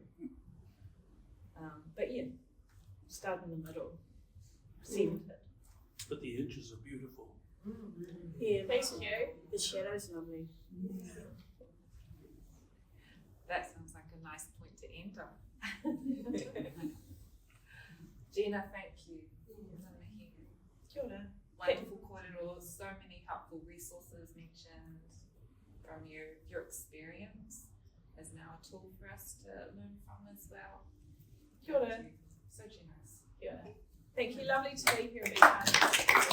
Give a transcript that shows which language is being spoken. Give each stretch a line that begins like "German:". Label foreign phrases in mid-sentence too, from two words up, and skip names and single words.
English: But start in the middle, centered. But the edges are beautiful. Yeah, Thank you. the shadow's lovely. That sounds like a nice point to end on. Gina, thank you. Mihi.
Māori: Kia ora.
English: Wonderful kōrero, so many helpful resources mentioned from you. Your experience is now a tool for us to learn from as well.
Māori: Kia ora.
English: Thank you. So generous.
Māori: Kia ora.
English: Thank you. Lovely to be here and be part of this.